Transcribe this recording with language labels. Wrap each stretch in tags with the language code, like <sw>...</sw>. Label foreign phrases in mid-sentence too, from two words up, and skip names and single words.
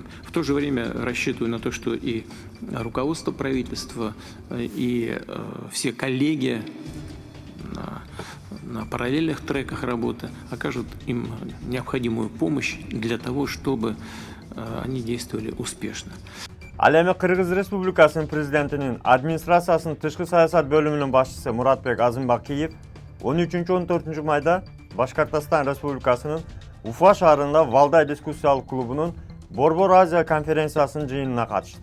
<ru>В то же время рассчитываю на то, что и руководство правительства, и все коллеги на параллельных треках работы окажут им необходимую помощь для того, чтобы они действовали успешно.</ru> <ky>Ал эми Кыргыз Республикасынын президентинин администрациясынын тышкы саясат бөлүмүнүн башчысы Муратбек Азымбакиев 13-14 майда Башкортостан Республикасынын Уфа шаарында Валдай дискуссиялык клубунун Борбор Азия конференциясынын жыйынына катышты.</ky>